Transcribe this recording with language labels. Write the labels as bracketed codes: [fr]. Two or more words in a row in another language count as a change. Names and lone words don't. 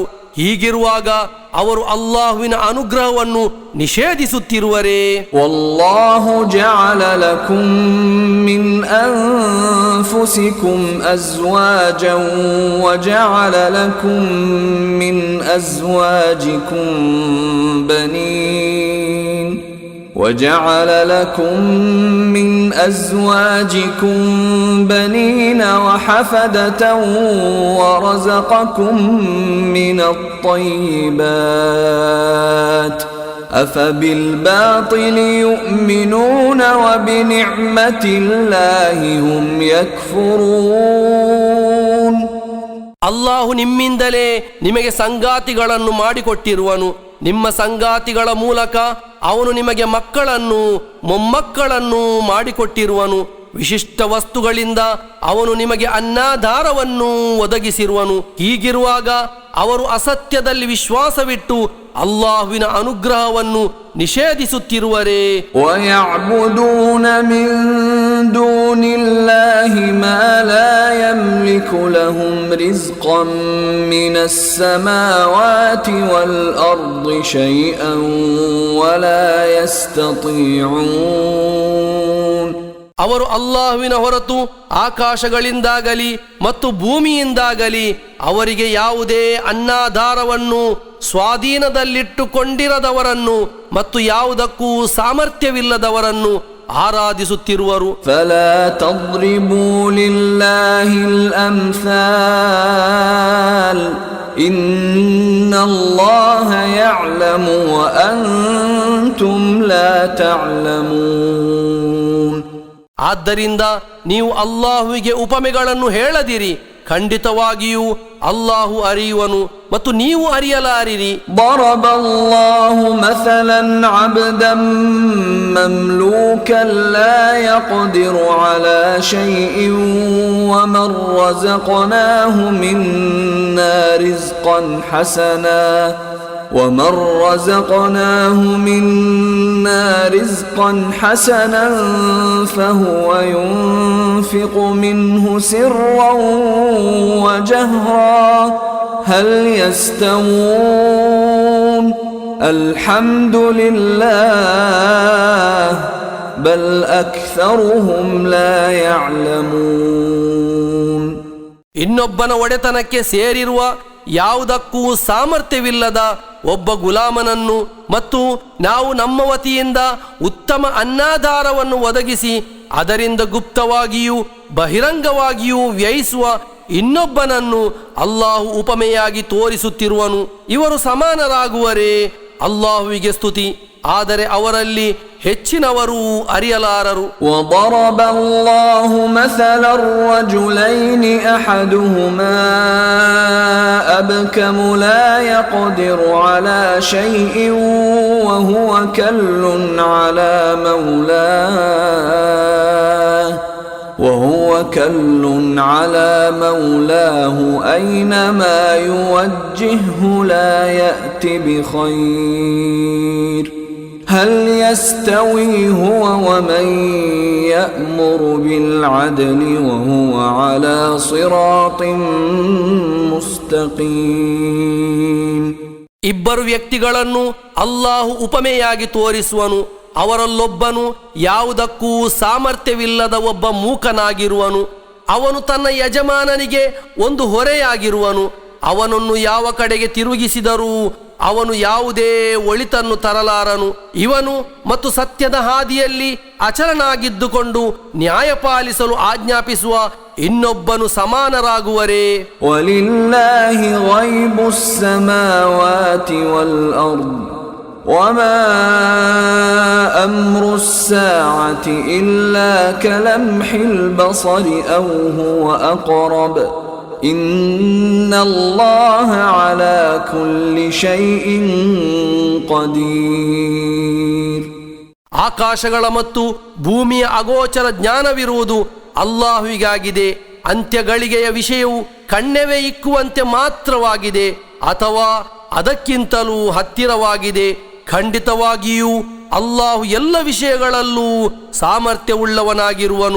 [kn] ಹೀಗಿರುವಾಗ ಅವರು ಅಲ್ಲಾಹುವಿನ ಅನುಗ್ರಹವನ್ನು ನಿಷೇಧಿಸುತ್ತಿರುವರೇ? [ar] والله جعل لكم من أنفسكم أزواجا وجعل لكم من أزواجكم ಬನೀನ್ وجعل لكم من أزواجكم بنين وحفدة ورزقكم من الطيبات أفبالباطل يؤمنون وبنعمة الله هم يكفرون. [kn] ಅಲ್ಲಾಹು ನಿಮ್ಮಿಂದಲೇ ನಿಮಗೆ ಸಂಗಾತಿಗಳನ್ನು ಮಾಡಿಕೊಟ್ಟಿರುವನು. ನಿಮ್ಮ ಸಂಗಾತಿಗಳ ಮೂಲಕ ಅವನು ನಿಮಗೆ ಮಕ್ಕಳನ್ನು ಮೊಮ್ಮಕ್ಕಳನ್ನು ಮಾಡಿಕೊಟ್ಟಿರುವನು. ವಿಶಿಷ್ಟ ವಸ್ತುಗಳಿಂದ ಅವನು ನಿಮಗೆ ಅನ್ನಾಧಾರವನ್ನು ಒದಗಿಸಿರುವನು. ಹೀಗಿರುವಾಗ ಅವರು ಅಸತ್ಯದಲ್ಲಿ ವಿಶ್ವಾಸವಿಟ್ಟು ಅಲ್ಲಾಹುವಿನ ಅನುಗ್ರಹವನ್ನು ನಿಷೇಧಿಸುತ್ತಿರುವರೇ? [ar] وَيَعْبُدُونَ مِن دُونِ اللَّهِ مَا لَا يَمْلِكُ لَهُمْ رِزْقًا مِنَ السَّمَاوَاتِ وَالْأَرْضِ شَيْئًا وَلَا يَسْتَطِيعُونَ. [kn] ಅವರು ಅಲ್ಲಾಹುವಿನ ಹೊರತು ಆಕಾಶಗಳಿಂದಾಗಲಿ ಮತ್ತು ಭೂಮಿಯಿಂದಾಗಲಿ ಅವರಿಗೆ ಯಾವುದೇ ಅನ್ನಾಧಾರವನ್ನು ಸ್ವಾಧೀನದಲ್ಲಿಟ್ಟುಕೊಂಡಿರದವರನ್ನು ಮತ್ತು ಯಾವುದಕ್ಕೂ ಸಾಮರ್ಥ್ಯವಿಲ್ಲದವರನ್ನು ಆರಾಧಿಸುತ್ತಿರುವರು. [ar] فلا تضربوا لله الأمثال إن الله يعلم وأنتم لا تعلمون. [kn] ಆದ್ದರಿಂದ ನೀವು ಅಲ್ಲಾಹುವಿಗೆ ಉಪಮೆಗಳನ್ನು ಹೇಳದಿರಿ, ಖಂಡಿತವಾಗಿಯೂ ಅಲ್ಲಾಹು ಅರಿಯುವನು ಮತ್ತು ನೀವು ಅರಿಯಲಾರಿರಿ. [ar] ضرب الله مثلا عبدا مملوكا لا يقدر على شيء ومن رزقناه منا رزقا حسنا وَمَنْ رَزَقْنَاهُ مِنَّا رِزْقًا حَسَنًا فَهُوَ يُنْفِقُ مِنْهُ سِرًّا وَجَهْرًا هَلْ يَسْتَوُونَ الْحَمْدُ لِلَّهِ بَلْ أَكْثَرُهُمْ لَا يَعْلَمُونَ. [kn] ಇನ್ನೊಬ್ಬನ ಒಡೆತನಕ್ಕೆ ಸೇರಿರುವ ಯಾವುದಕ್ಕೂ ಸಾಮರ್ಥ್ಯವಿಲ್ಲದ ಒಬ್ಬ ಗುಲಾಮನನ್ನು ಮತ್ತು ನಾವು ನಮ್ಮ ವತಿಯಿಂದ ಉತ್ತಮ ಅನ್ನಾಧಾರವನ್ನು ಒದಗಿಸಿ ಅದರಿಂದ ಗುಪ್ತವಾಗಿಯೂ ಬಹಿರಂಗವಾಗಿಯೂ ವ್ಯಯಿಸುವ ಇನ್ನೊಬ್ಬನನ್ನು ಅಲ್ಲಾಹು ಉಪಮೆಯಾಗಿ ತೋರಿಸುತ್ತಿರುವನು. ಇವರು ಸಮಾನರಾಗುವರೇ? ಅಲ್ಲಾಹುವಿಗೆ ಸ್ತುತಿ. ಆದರೆ ಅವರಲ್ಲಿ ಹೆಚ್ಚಿನವರು ಅರಿಯಲಾರರು. [ar] وضرب الله مثلا الرجلين أحدهما أبكم لا يقدر على شيء وهو كل على مولاه أينما يوجهه لا يأت بخير هل يستوي هو ومن يأمر بالعدل وهو على صراط مستقيم. [kn] ಇಬ್ಬರು ವ್ಯಕ್ತಿಗಳನ್ನು ಅಲ್ಲಾಹು ಉಪಮೆಯಾಗಿ ತೋರಿಸುವನು. ಅವರಲ್ಲೊಬ್ಬನು ಯಾವುದಕ್ಕೂ ಸಾಮರ್ಥ್ಯವಿಲ್ಲದ ಒಬ್ಬ ಮೂಕನಾಗಿರುವನು. ಅವನು ತನ್ನ ಯಜಮಾನನಿಗೆ ಒಂದು ಹೊರೆಯಾಗಿರುವನು. ಅವನನ್ನು ಯಾವ ಕಡೆಗೆ ತಿರುಗಿಸಿದರೂ ಅವನು ಯಾವುದೇ ಒಳಿತನ್ನು ತರಲಾರನು. ಇವನು ಮತ್ತು ಸತ್ಯದ ಹಾದಿಯಲ್ಲಿ ಅಚಲನಾಗಿದ್ದುಕೊಂಡು ನ್ಯಾಯ ಪಾಲಿಸಲು ಆಜ್ಞಾಪಿಸುವ ಇನ್ನೊಬ್ಬನು ಸಮಾನರಾಗುವರೇ? [ar] ولله غيب السماوات والأرض وما أمر الساعة إلا كلمح البصر أو هو أقرب إن الله على كل شيء قدير. [kn] ಆಕಾಶಗಳ ಮತ್ತು ಭೂಮಿಯ ಅಗೋಚರ ಜ್ಞಾನವಿರುವುದು ಅಲ್ಲಾಹುವಿಗಾಗಿದೆ. ಅಂತ್ಯಗಳಿಗೆಯ ವಿಷಯವು ಕಣ್ಣೆವೆ ಇಕ್ಕುವಂತೆ ಮಾತ್ರವಾಗಿದೆ ಅಥವಾ ಅದಕ್ಕಿಂತಲೂ ಹತ್ತಿರವಾಗಿದೆ. ಖಂಡಿತವಾಗಿಯೂ ಅಲ್ಲಾಹು ಎಲ್ಲ ವಿಷಯಗಳಲ್ಲೂ ಸಾಮರ್ಥ್ಯವುಳ್ಳವನಾಗಿರುವನು.